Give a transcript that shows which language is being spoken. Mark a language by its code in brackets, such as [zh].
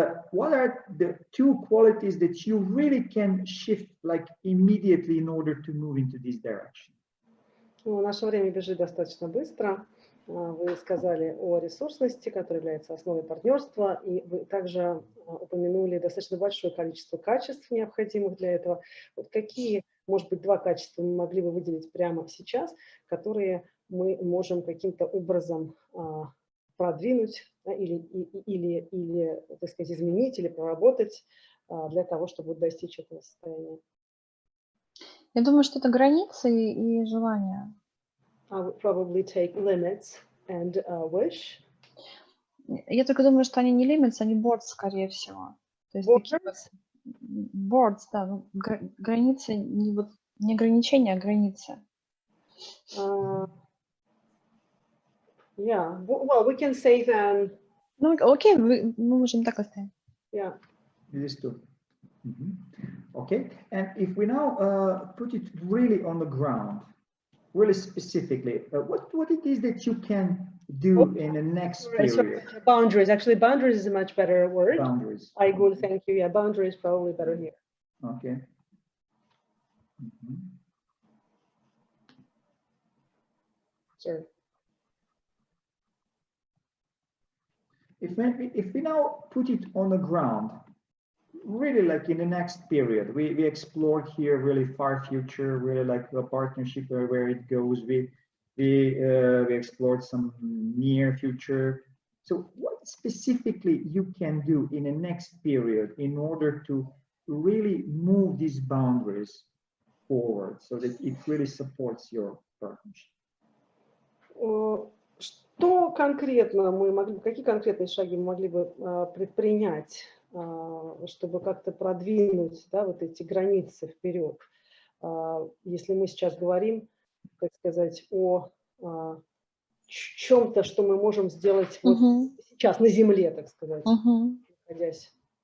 [en] What are the two qualities that you really can shift like immediately in order to move into this direction? [ru] Ну, наше время бежит достаточно быстро. Вы сказали о ресурсности, которая является основой партнерства, и вы также упомянули достаточно большое количество качеств, необходимых для этого. Вот какие, может быть, два качества мы могли бы выделить прямо сейчас, которые мы можем каким-то образом продвинуть, да, или, так сказать, изменить или проработать для того, чтобы достичь этого состояния? Я думаю, что это границы и желания. [en] I would probably take limits and wish. [ru] Я только думаю, что они не limits, они boards, скорее всего. То есть такие вот boards, да, ну, границы, не, вот, не ограничения, а границы. [en] Yeah, well, we can say then. [ru] Ну, окей, мы можем так оставить. [en] Yeah. These two. Okay, and if we now put it really on the ground, really specifically, what it is that you can do in the next period? Boundaries. Actually, boundaries is a much better word. Boundaries. I would thank you. Yeah, boundaries probably better here. Okay. Sorry. If we now put it on the ground, really like in the next period, we explored here really far future, really like a partnership where it goes. We explored some near future. So what specifically you can do in the next period in order to really move these boundaries forward so that it really supports your partnership? [ru] Что конкретно мы могли, какие конкретные шаги мы могли бы предпринять, чтобы как-то продвинуть, да, вот эти границы вперед? Если мы сейчас говорим, так сказать, о чем-то, что мы можем сделать вот сейчас на земле, так сказать, находясь.